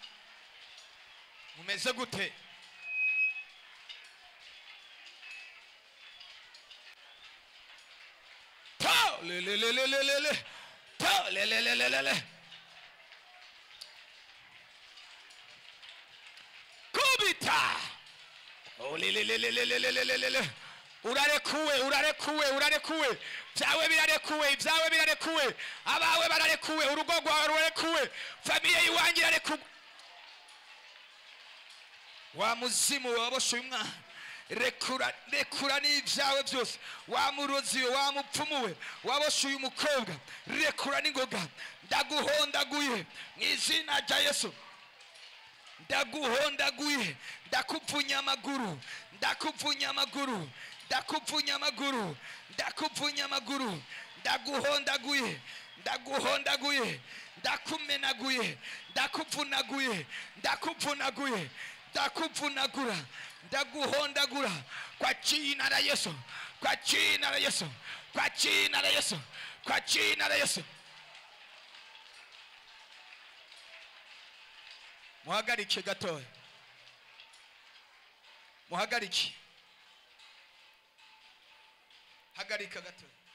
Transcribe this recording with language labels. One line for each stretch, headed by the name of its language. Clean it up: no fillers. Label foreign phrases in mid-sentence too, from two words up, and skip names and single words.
Rundi: Mumeze gute? Kubita. Urarekuwe. Vyawe birarekuwe. Abawe bararekuwe. Urugo rwawe rurarekuwe. Familia yiwanyu irarekuwe. Wa muzimu waboshe umwana, rekura n'ivyawe byose. Wa murozi, wa mupfumuwe waboshe uyu mukobwa, rekura n'ingoga. Ndaguhondaguye mu izina rya Yesu. Ndaguhondaguye, ndakupfunya amaguru, ndaguhondaguye, ndakumenaguye, ndakupfunagura, ndaguhondagura
Swahili: kwa jina la Yesu, kwa jina la Yesu.
Rundi: Muhagarike gatoya, hagarika gatoya.